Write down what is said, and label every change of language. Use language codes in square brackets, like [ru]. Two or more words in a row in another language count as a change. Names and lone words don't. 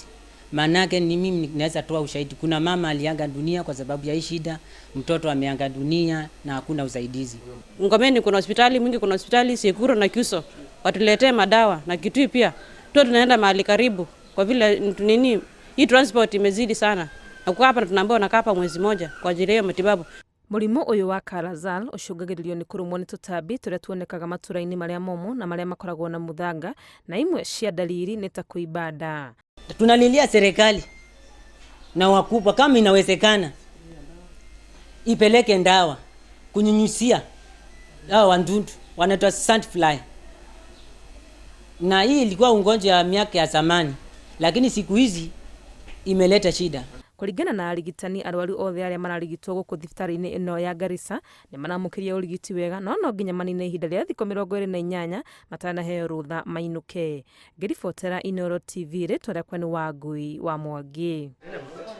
[sw] Manake ni mimi ninaweza toa ushahidi. Kuna mama aliaga dunia kwa sababu ya hii shida, mtoto ameaga dunia na hakuna usaidizi. Ngomeni kuna hospitali Mwingi, kuna hospitali Sekuro na Kyuso. Watuletee madawa na Kitui pia. Tunaenda mahali karibu kwa vile hii transport imezidi sana. Na kwa hapa tunaambiwa nakaa hapa mwezi mmoja kwa ajili ya matibabu. [ki] Mũrimũ ũyũ wa Kala-Azar ũcũngagĩrĩrio nĩ kũrũmwo nĩ tũtambi tũrĩa tuonekaga matũra-inĩ marĩa momũ na marĩa makoragwo na mũthanga, na imwe cia dalili nĩ ta kũimba nda. [sw] Tunalilia serikali na wakubwa kama inawezekana ipeleke ndawa kunyunyusia hao wadudu wanaitwa sandfly. Na hii ilikuwa ugonjwa ya miaka ya zamani, lakini siku hizi imeleta shida. [ki] Kũringana na arigitani, arwaru othe arĩa mararigitwo gũkũ thibitarĩ-inĩ ĩno ya Garissa nĩ maramũkĩria ũrigiti wega, no nginya manine ihinda rĩa thikũ 28 matanaheo rũtha mainũke. Ngĩribotera Inooro TV, rĩtwa rĩakwa nĩ Wangui wa Mwangi.